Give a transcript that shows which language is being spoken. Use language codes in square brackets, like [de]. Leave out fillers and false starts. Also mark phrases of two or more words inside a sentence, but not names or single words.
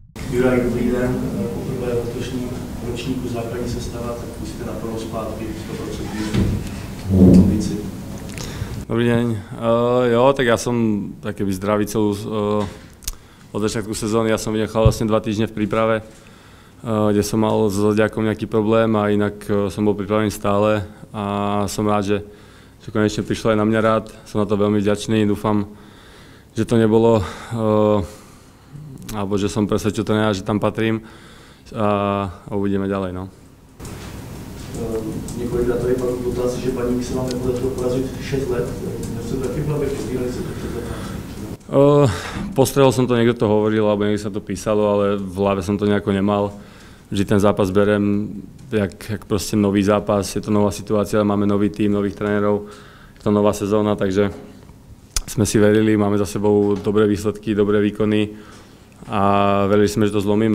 [cs] Juraj, dobrý den. Poprvé v letošním ročníku základní sestava, tak vy jste naplno zpátky 100% kondici. [sk] Dobrý deň. Jo, tak ja som taký zdravý celú od začiatku sezóny. Ja som vynechal vlastne 2 týždne v príprave, kde som mal s zodiakom nejaký problém a inak som bol pripravený stále a som rád, že konečne prišlo aj na mňa rád. Som na to veľmi vďačný. Dúfam, že to nebolo, alebo že som presvedčil trénera, že tam patrím a uvidíme ďalej. No. [cs] Několikrát tady padl dotaz, že paní se vám nepodařilo porazit 6 let. Měl jste taky v hlavě, podívali se to před zápasem? [sk] Postrehol som to, niekto to hovoril, alebo niekto sa to písalo, ale v hlave som to nejako nemal. Vždy ten zápas berem jak proste nový zápas, je to nová situácia, máme nový tím, nových trénerov, je to nová sezóna, takže sme si verili, máme za sebou dobré výsledky, dobré výkony a verili sme, že to zlomíme.